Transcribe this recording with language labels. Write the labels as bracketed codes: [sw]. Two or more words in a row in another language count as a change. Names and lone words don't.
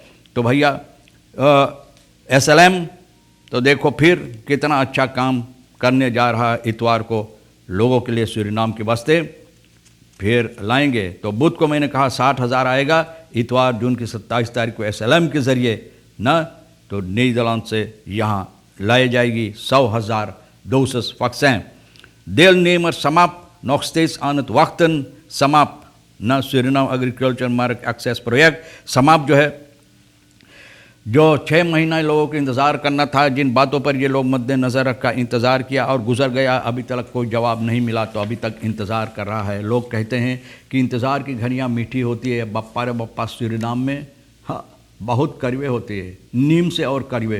[hi] तो भैया SLM तो देखो फिर कितना अच्छा काम करने जा रहा है इतवार को लोगों के लिए सूरीनाम के वास्ते फिर लाएंगे। तो बुध को मैंने कहा 60,000 आएगा, इतवार जून की 27 तारीख को SLM के ज़रिए न तो नीदरलैंड से यहाँ लाई जाएगी 100,000 [nl] doses vaccin। Deelnemer SAMAP nog steeds aan het wachten। [hi] SAMAP ना सूरीनाम एग्रीकल्चर मार्केट एक्सेस प्रोजेक्ट। SAMAP जो है जो 6 महीना लोगों को इंतज़ार करना था, जिन बातों पर ये लोग मद्देनज़र रखा इंतज़ार किया और गुजर गया, अभी तक कोई जवाब नहीं मिला, तो अभी तक इंतज़ार कर रहा है। लोग कहते हैं कि इंतज़ार की घड़ियाँ मीठी होती है। बप्पा रे बप्पा सूरीनाम में हाँ बहुत कड़वे होते हैं, नीम से और कड़वे।